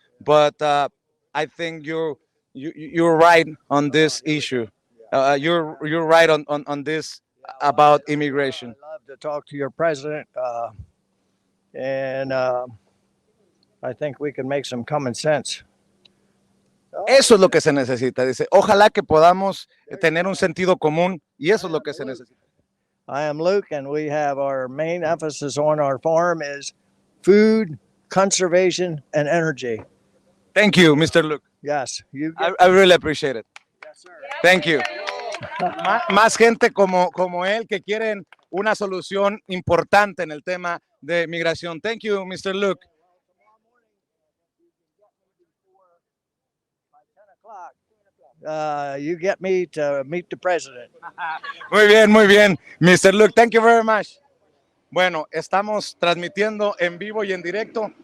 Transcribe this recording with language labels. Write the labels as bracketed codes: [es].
[en] But I think you're right on this issue. You're right on this about immigration. I love to talk to your president, and I think we can make some common sense. [es] Eso es lo que se necesita. Dice, ojalá que podamos tener un sentido común y eso es lo que se necesita. [en] I am Luke, and we have our main emphasis on our farm is food, conservation, and energy. Thank you, Mr. Luke. Yes, you. I really appreciate it. Yes, sir. Thank you. [es] Más gente como él que quieren una solución importante en el tema de migración. [en] Thank you, Mr. Luke. You get me to meet the president. [es] Muy bien, Mr. Luke. [en] Thank you very much. [es] Bueno, estamos transmitiendo en vivo y en directo